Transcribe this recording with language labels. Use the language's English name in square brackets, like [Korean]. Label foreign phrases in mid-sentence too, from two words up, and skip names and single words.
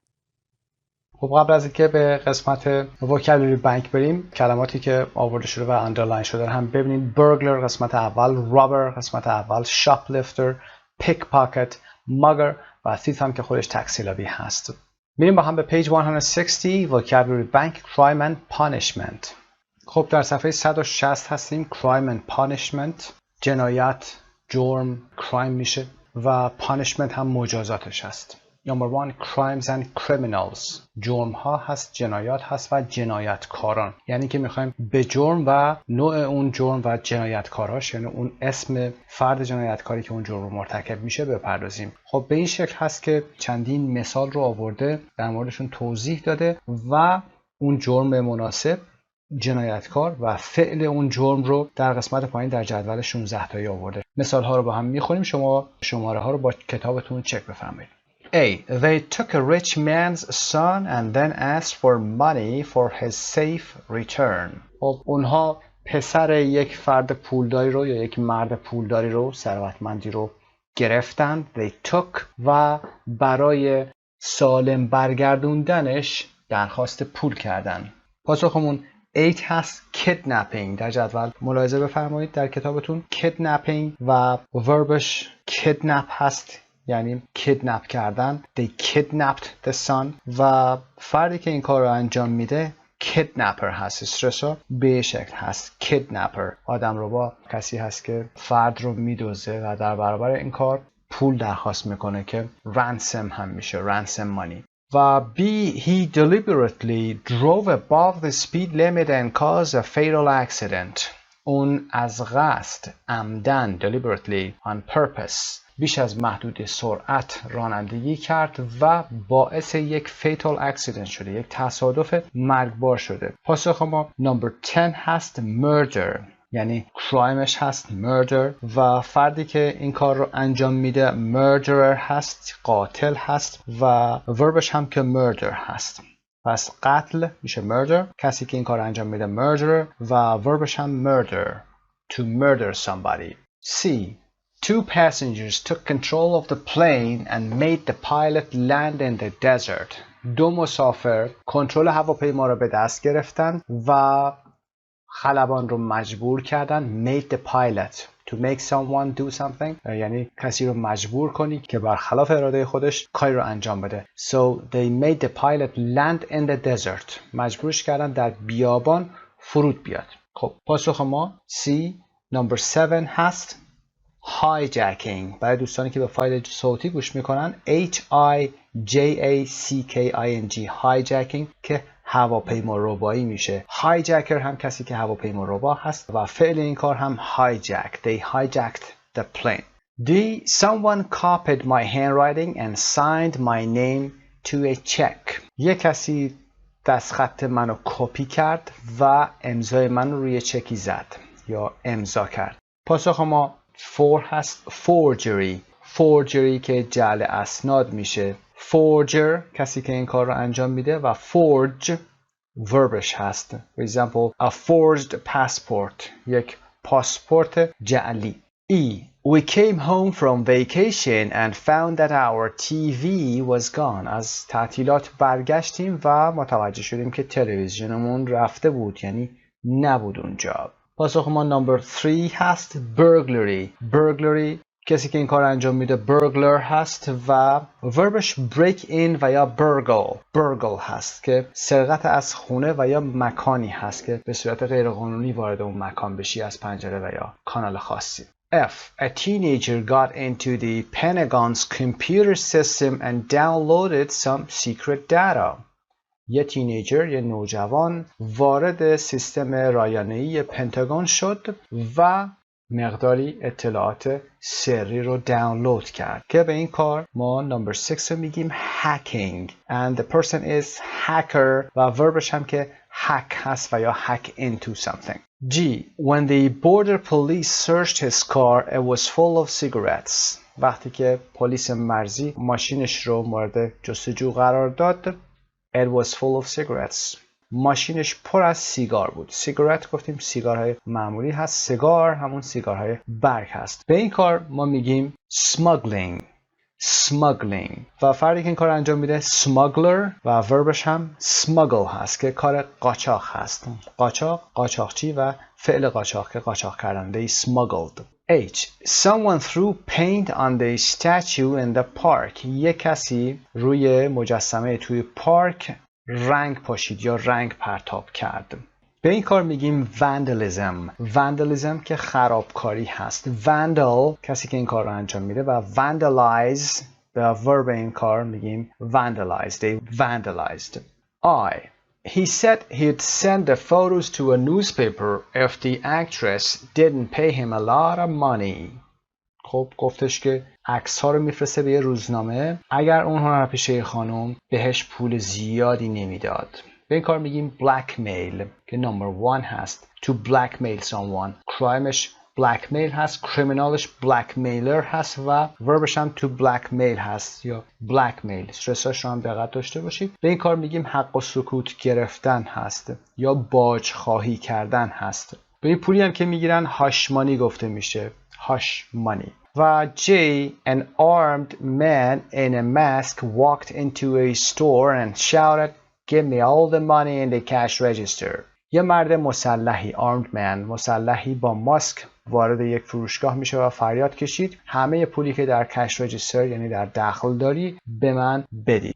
[Persian] خب قبل از اینکه به قسمت وکابولری بانک بریم، کلماتی که آورده شده و اندرلاین شده هم ببینید. burglar قسمت اول، robber قسمت اول، [English] shoplifter، pickpocket، mugger [Persian] و thief هم که خودش تکسیلابی هست. میریم با هم به پیج 160 وکابولری بانک [English] crime and punishment. [Persian] خب در صفحه 160 هستیم. [English] crime and punishment، [Persian] جنایت، جرم، crime میشه و punishment هم مجازاتش هست. [English] Number 1. Crimes and criminals. [Persian] جرم ها هست، جنایات هست و جنایتکاران. یعنی که میخوایم به جرم و نوع اون جرم و جنایتکاراش، یعنی اون اسم فرد جنایتکاری که اون جرم رو مرتکب میشه بپردازیم. خب به این شکل هست که چندین مثال رو آورده، در موردشون توضیح داده و اون جرم مناسب، جنایتکار و فعل اون جرم رو در قسمت پایین در جدول 16 تایی آورده. مثال ها رو با هم میخونیم، شما شماره ها رو با کتابتون چک بفرمایید. [English] A. They took a rich man's son and then asked for money for his safe return. [Persian] خب اونها پسر یک فرد پولداری رو یا یک مرد پولداری رو، ثروتمندی رو گرفتن. [English] They took [Persian] و برای سالم برگردوندنش درخواست پول کردن. پاسخمون 8 هست. kidnapping. در جدول ملاحظه بفرمایید در کتابتون kidnapping و وربش kidnap هست، یعنی کیدنپ کردن. [English] They kidnapped the son [Persian] و فردی که این کار رو انجام میده kidnapper هست. استرسو به شکل هست kidnapper. آدم رو با کسی هست که فرد رو میدوزه و در برابر این کار پول درخواست میکنه که ransom هم میشه، [English] ransom money. و B. He deliberately drove above the speed limit and caused a fatal accident. [Persian] اون از قصد، عمدن، [English] deliberately, on purpose، [Persian] بیش از محدود سرعت رانندگی کرد و باعث یک [English] fatal accident [Persian] شده، یک تصادف مرگبار شده. پاسخ ما number 10 هست murder، یعنی crimeش هست murder و فردی که این کار رو انجام میده murderer هست، قاتل هست و وربش هم که murder هست. پس قتل میشه murder، کسی که این کار رو انجام میده murderer و وربش هم murder، [English] to murder somebody. [Persian] C. [English] Two passengers took control of the plane and made the pilot land in the desert. [Persian] دو مسافر کنترل هواپیما را به دست گرفتند و خلبان رو مجبور کردن. [English] made the pilot to make someone do something، [Persian] یعنی کسی رو مجبور کنی که برخلاف اراده خودش کاری رو انجام بده. [English] So they made the pilot land in the desert. [Persian] مجبورش کردن در بیابان فرود بیاد. خب پاسخ ما C number 7 هست. hijacking. برای دوستانی که به فایل صوتی گوش میکنن [English] HIJACKING hijacking [Persian] که هواپیما ربایی میشه. هایجکر هم کسی که هواپیما ربا هست و فعل این کار هم hijack. [English] They hijacked the plane. D. Someone copied my handwriting and signed my name to a check. [Persian] یک کسی دستخط منو کپی کرد و امضای من رو روی چکی زد یا امضا کرد. پاسخ ما 4 هست. forgery. forgery که جعل اسناد میشه. forger کسی که این کار رو انجام میده و forge وربش هست. [English] For example a forged passport. [Persian] یک پاسپورت جعلی. [English] E. We came home from vacation and found that our TV was gone. [Persian] از تعطیلات برگشتیم و متوجه شدیم که تلویزیونمون رفته بود، یعنی نبود اونجا. پاسخ ما نمبر 3 هست. burglary. burglary کسی که این کار انجام میده burglar هست و وربش [English] break in [Persian] و یا burgle هست که سرقت از خونه و یا مکانی هست که به صورت غیرقانونی وارد اون مکان بشی از پنجره و یا کانال خاصی. [English] F. A teenager got into the Pentagon's computer system and downloaded some secret data. [Persian] یه تینیجر، یه نوجوان وارد سیستم رایانه‌ای پنتاگون شد و مقداری اطلاعات سری رو دانلود کرد که به این کار ما نمبر 6 رو میگیم [English] hacking and the person is hacker [Persian] و وربش هم که hack هست و یا [English] hack into something. [Persian] G. [English] When the border police searched his car it was full of cigarettes. [Persian] وقتی که پلیس مرزی ماشینش رو مورد جستجو قرار داد [English] it was full of cigarettes. [Persian] ماشینش پر از سیگار بود. سیگارت گفتیم سیگارهای معمولی هست. سیگار همون سیگارهای برگ هست. به این کار ما میگیم smuggling. و فردی که این کار انجام میده smuggler و وربش هم smuggle هست که کار قاچاق هست. قاچاقچی و فعل قاچاق که قاچاق کردن. [English] They smuggled. H. Someone threw paint on the statue in the park. [Persian] یک کسی روی مجسمه توی پارک رنگ پاشید یا رنگ پرتاب کرد. به این کار میگیم vandalism که خرابکاری هست. vandal کسی که این کار رو انجام میده و vandalize به ورب این کار میگیم vandalize. [English] They vandalized. I. He said he'd send the photos to a newspaper if the actress didn't pay him a lot of money. [Persian] خب گفتش که عکس ها رو میفرسته به یه روزنامه اگر اون هنرپیشه خانم بهش پول زیادی نمیداد. به این کار میگیم blackmail که نمبر 1 هست. [English] To blackmail someone. کرایمش blackmail هست. [Persian] کریمینالش blackmailer هست و وربش هم [English] to blackmail [Persian] هست یا blackmail. استرساش رو هم دقت داشته باشید. به این کار میگیم حق و سکوت گرفتن هست یا باج خواهی کردن هست. به این پولی هم که میگیرن هاشمانی گفته میشه. هاشمانی. و J. [English] An armed man in a mask walked into a store and shouted, "Give me all the money in the cash register." [Persian] یه مرد مسلحی [English] armed man [Persian] مسلحی با ماسک وارد یک فروشگاه میشه و فریاد کشید همه پولی که در کش رجیستر یعنی در داخل داری به من بدید.